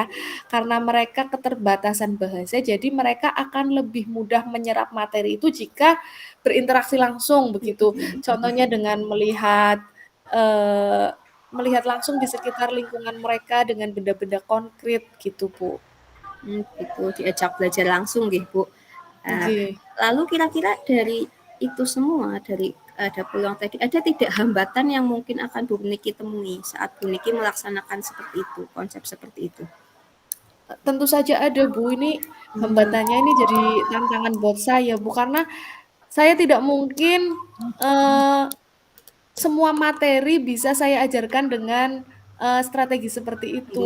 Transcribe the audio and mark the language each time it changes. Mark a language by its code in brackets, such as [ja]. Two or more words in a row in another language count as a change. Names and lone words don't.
[id] Karena mereka keterbatasan bahasa, jadi mereka akan lebih mudah menyerap materi itu jika berinteraksi langsung begitu. Contohnya dengan melihat langsung di sekitar lingkungan mereka dengan benda-benda konkret gitu, Bu. Gitu, diajak belajar langsung nggih, Bu. Nggih. Lalu kira-kira dari itu semua, dari ada peluang tadi, ada tidak hambatan yang mungkin akan Bu Niki temui saat Bu Niki melaksanakan seperti itu, konsep seperti itu? Tentu saja ada, Bu. Ini hambatannya ini jadi tantangan buat saya, Bu, karena saya tidak mungkin semua materi bisa saya ajarkan dengan strategi seperti itu.